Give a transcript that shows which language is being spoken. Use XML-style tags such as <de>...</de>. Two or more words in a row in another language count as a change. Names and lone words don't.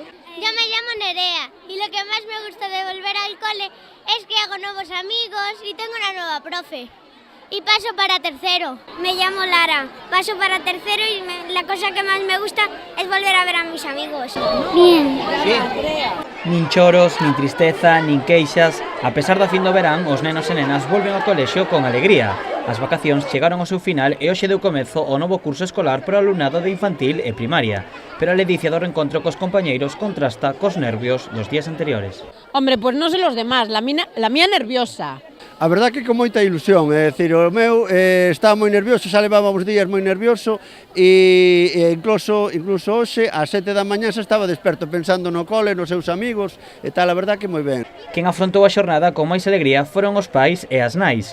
<es>Yo me llamo Nerea y lo que más me gusta de volver al cole es que hago nuevos amigos y tengo una nueva profe. Y paso para tercero. Me llamo Lara, paso para tercero y la cosa que más me gusta es volver a ver a mis amigos. Bien.</es> <gl>Nin choros, nin tristeza, nin queixas. A pesar da fin do verán, os nenos e nenas volven ao colexio con alegría. As vacacións chegaron ao seu final e hoxe deu comezo o novo curso escolar para o alumnado de infantil e primaria. Pero a ledicia do reencontro cos compañeiros contrasta cos nervios dos días anteriores.</gl> <es>Hombre, pues no sé los demás, la mía nerviosa.</es> <gl>A verdad que con moita ilusión, é dicir, o meu estaba moi nervioso, xa levaba uns días moi nervioso e incluso hoxe ás 7 da mañá xa estaba desperto pensando no cole, nos seus amigos e tal, a verdad que moi ben. Quen afrontou a xornada con máis alegría foron os pais e as nais.</gl>